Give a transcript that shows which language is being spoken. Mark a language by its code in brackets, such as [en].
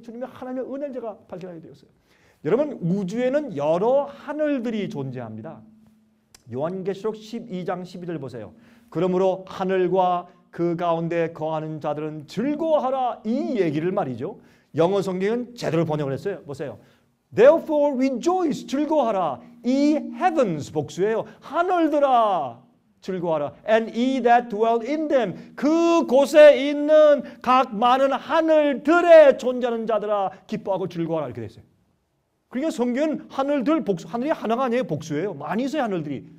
[ko] 주님의 하나님의 은혜를 제가 발견하게 되었어요. 여러분, 우주에는 여러 하늘들이 존재합니다. 요한계시록 12장 12절 보세요. 그러므로 하늘과 그 가운데 거하는 자들은 즐거워하라, 이 얘기를 말이죠. 영어 성경은 제대로 번역을 했어요. 보세요. [en] Therefore rejoice, [ko] 즐거워하라. 이 heavens 복수예요. 하늘들아 즐거워하라. [en] And ye that dwell in them, [ko] 그곳에 있는 각 많은 하늘들에 존재하는 자들아 기뻐하고 즐거워하라, 이렇게 됐어요. 그러니까 성경은 하늘들 복수, 하늘이 하나가 아니에요. 복수예요. 많이 있어요. 하늘들이.